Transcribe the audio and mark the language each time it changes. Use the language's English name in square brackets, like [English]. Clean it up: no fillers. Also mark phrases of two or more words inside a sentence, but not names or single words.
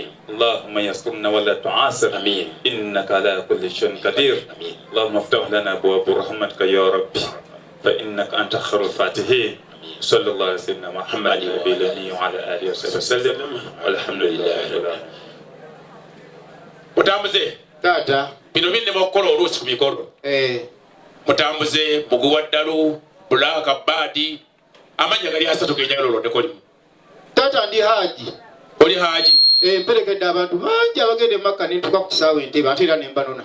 [Arabic] اللهم يسرنا ولا تعسر آمين إنك على كل شيء قدير آمين اللهم افتح لنا أبواب رحمتك يا ربي فإنك أنت خير الفاتحين صلى الله على سيدنا محمد وعلى آله وصحبه وسلم والحمد لله رب العالمين. [Ganda] mutambuze tata bino binne mukola oluusi ku mikolo mutambuze muguwa ddalu bulaka badi amanya gali asatu genjagala olondeko limu tata ndi haji oli haji mperekedde abantu bangi abagende Makka nentuka ku kisaawe Entebbe ate era nembanona